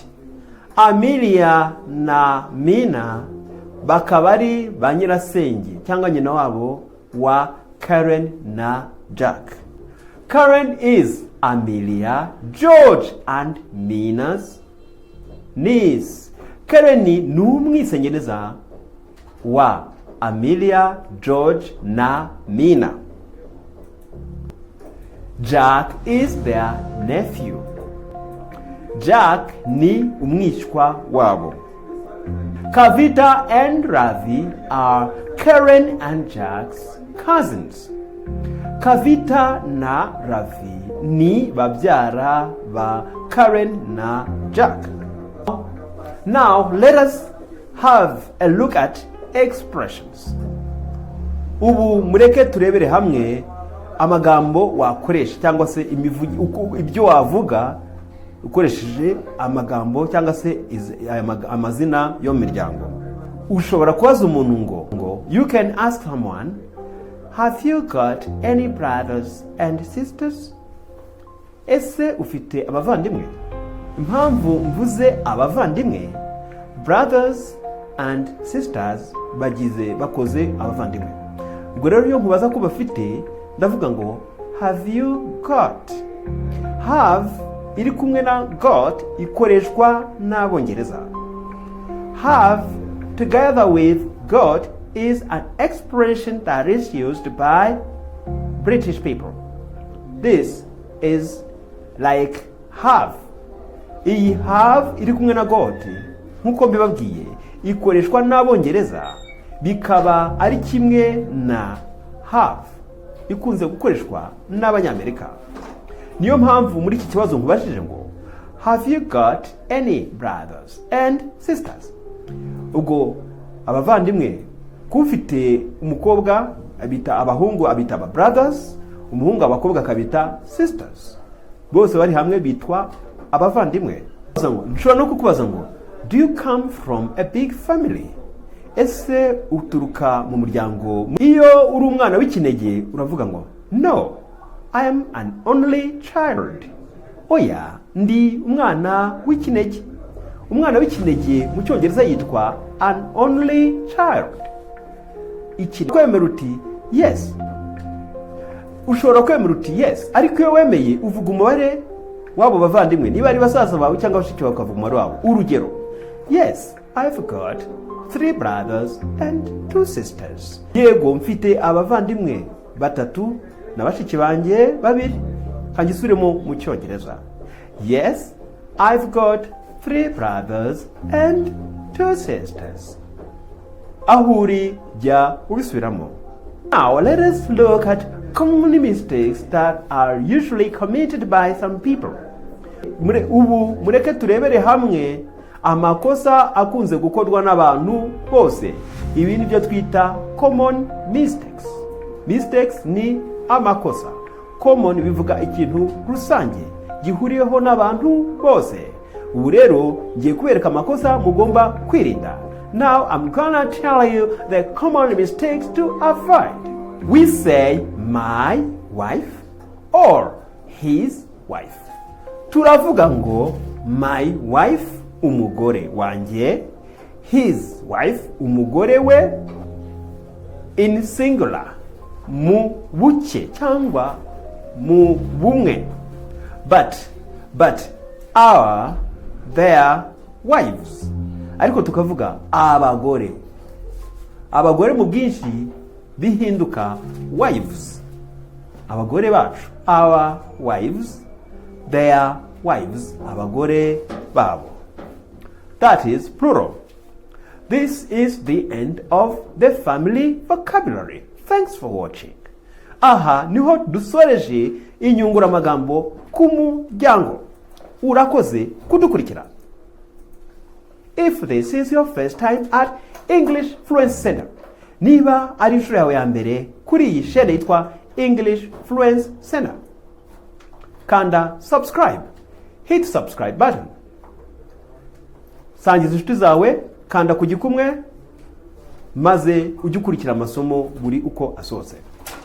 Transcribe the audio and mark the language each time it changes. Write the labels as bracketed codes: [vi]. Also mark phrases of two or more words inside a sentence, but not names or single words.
[rw] Amelia na Mina bakaba ari ba nyirasenge cyangwa nyina wabo wa Karen na Jack. [en] Karen is Amelia, George and Mina's niece. [rw] Karen ni umwisengereza wa Amelia, George na Mina. [en] Jack is their nephew. [rw] Jack ni umwishywa wabo. [en] Kavita and Ravi are Karen and Jack's cousins. [rw] Kavita na Ravi ni babyara ba Karen na Jack. [en] Now let us have a look at expressions. [rw] Ubu mureke turebere hamwe amagambo wakoresha cyangwa se ibyo wavuga ukoresheje amagambo cyangwa se amazina yo mu miryango. Ushobora kubaza umuntu ngo [en] you can ask someone, have you got any brothers and sisters? [rw] Ese ufite abavandimwe? Impamvu mvuze abavandimwe, [en] brothers and sisters [rw] bakoze abavandimwe. Ubwo rero iyo nkubaza ko bafite ndavuga ngo [en] have you got. [rw] Have iri kumwe na got ikoreshwa n'Abongereza. [en] Have together with got is an expression that is used by British people. This is like have. [rw] Iyi have iri kumwe na got nkuko mbibabwiye ikoreshwa n'Abongereza bikaba ari kimwe na have ikunze gukoreshwa n'Abanyamerika. Niyo mpamvu muri iki kibazo nkubajije ngo [en] have you got any brothers and sisters? [rw] Ubwo abavandimwe kufite umukobwa abita abahungu abita aba brothers, umuhungu abakobwa akabita sisters. Bose bari hamwe bitwa abavandimwe. Nshobora no kukubaza ngo [en] do you come from a big family? [rw] Ese uturuka mu muryango? Iyo uri umwana w'ikinege uravuga ngo no, [en] I am an only child. [rw] oya ndi umwana w'ikinege. Umwana w'ikinege mu cyongereza yitwa [en] an only child. [rw] Kwemera uti yes. Ushobora kwemera uti yes, ariko iyo wemeye uvuga umubare wabo bavandimwe, niba ari basaza bawe cyangwa bashiki bawe ukavuga umubare wabo. Urugero, [en] yes, I've got 3 brothers and 2 sisters. [rw] Yego, mfite abavandimwe 3 na bashiki banjye 2. Kangisubiremo mu cyongereza. [en] Yes, I've got 3 brothers and 2 sisters. [rw] Ahuri jya ubisubiramo. [en] Now let us look at common mistakes that are usually committed by some people. [rw] Mureke turebere hamwe amakosa akunze gukorwa n'abantu bose. Ibi ni byo twita [en] common mistakes. [rw] Mistakes ni amakosa. Common bivuga ikintu rusange gihuriyeho n'abantu bose. Ubu rero ngiye kubereka amakosa mugomba kwirinda. [en] Now I'm gonna tell you the common mistakes to avoid. We say my wife or his wife. [rw] Turavuga ngo [en] my wife, [rw] umugore wanjye, [en] his wife, [rw] umugore we, [en] in singular, [rw] mu buke cyangwa mu bumwe. [en] But our, their wives. [rw] Ariko tukavuga abagore. Abagore mu bwinshi bihinduka wives. Abagore bacu, [en] our wives, their wives, [rw] abagore babo. [en] That is plural. This is the end of the family vocabulary. Thanks for watching. [rw] Aha niho dusoreje inyunguramagambo ku muryango. Urakoze kudukurikira. [en] If this is your first time at English Fluency Center, [rw] niba ari inshuro yawe ya mbere kuri iyi chaîne yitwa English Fluency Center, kanda subscribe. [en] Hit subscribe button. [rw] Sangiza inshuti zawe, kanda ku gikumwe maze ujye ukurikira amasomo buri uko asohotse.